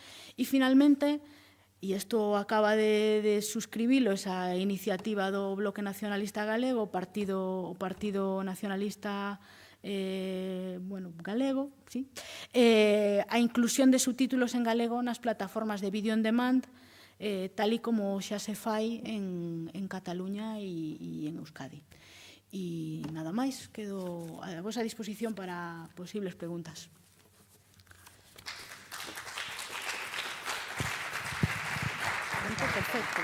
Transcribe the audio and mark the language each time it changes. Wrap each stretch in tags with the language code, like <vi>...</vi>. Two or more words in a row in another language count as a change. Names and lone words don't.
<gl>E, finalmente, e isto acaba de suscribilo esa iniciativa do Bloque Nacionalista Galego, o Partido Nacionalista galego, sí, a inclusión de subtítulos en galego nas plataformas de</gl> <en>video on demand,</en> <gl>tal e como xa se fai en Cataluña e en Euskadi. E nada máis, quedo a vosa disposición para posibles preguntas. Perfecto.</gl>